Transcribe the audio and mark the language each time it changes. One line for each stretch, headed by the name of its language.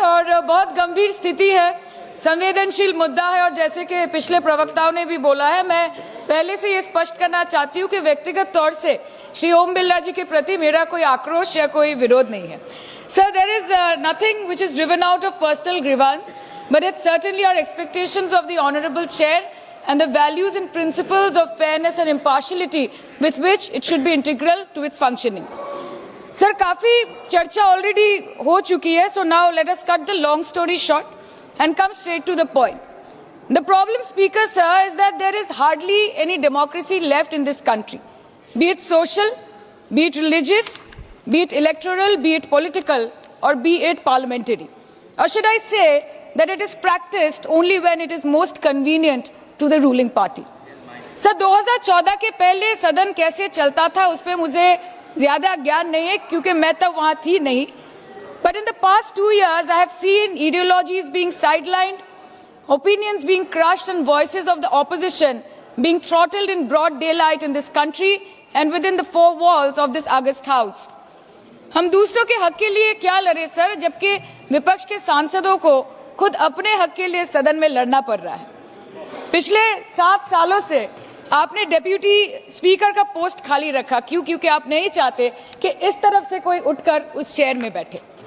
Hindi: और बहुत गंभीर स्थिति है, संवेदनशील मुद्दा है, और जैसे कि पिछले प्रवक्ताओं ने भी बोला है, मैं पहले से ये स्पष्ट करना चाहती हूँ कि व्यक्तिगत तौर से श्री ओम बिरला जी के प्रति मेरा कोई आक्रोश या कोई विरोध नहीं है।
English: Sir, there is nothing which is driven out of personal grievance, but it's certainly our expectations of the honourable chair and the values and principles of fairness and impartiality with which it should be integral to its functioning. Sir,
Hindi: काफी चर्चा
English: already
Hindi: हो चुकी है,
English: so now let us cut the long story short and come straight to the point. The problem, Speaker sir, is that there is hardly any democracy left in this country, be it social, be it religious, be it electoral, be it political, or be it parliamentary. Or should I say that it is practiced only when it is most convenient to the ruling party.
Hindi: Sir, 2014 के पहले सदन कैसे चलता था उस पर मुझे ज्यादा ज्ञान नहीं है, क्योंकि मैं तब वहां थी नहीं।
English: But in the past 2 years, I have seen ideologies being sidelined, opinions being crushed, and voices of the opposition being throttled in broad daylight in this country and within the 4 walls of this August House.
Hindi: हम दूसरों के हक के लिए क्या लड़े sir, जबकि विपक्ष के सांसदों को खुद अपने हक के लिए सदन में लड़ना पड़ रहा है। पिछले 7 सालों से आपने डेप्यूटी स्पीकर का पोस्ट खाली रखा। क्यों? क्योंकि आप नहीं चाहते कि इस तरफ से कोई उठकर उस चेयर में बैठे।